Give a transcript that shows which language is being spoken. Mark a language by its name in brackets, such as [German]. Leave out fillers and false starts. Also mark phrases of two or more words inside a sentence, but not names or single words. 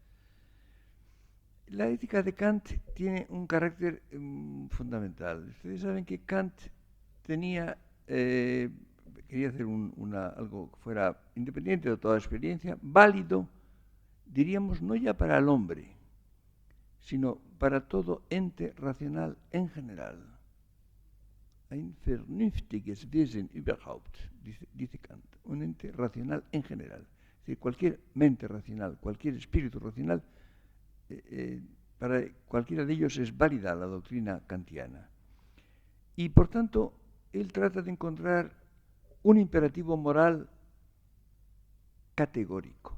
[Spanish] La ética de Kant tiene un carácter fundamental. Ustedes saben que Kant quería hacer algo que fuera independiente de toda experiencia, válido, diríamos, no ya para el hombre, sino para todo ente racional en general. [German] Ein vernünftiges Wesen überhaupt, [Spanish] dice Kant, un ente racional en general. Es decir, cualquier mente racional, cualquier espíritu racional, para cualquiera de ellos es válida la doctrina kantiana. Y por tanto, él trata de encontrar un imperativo moral categórico.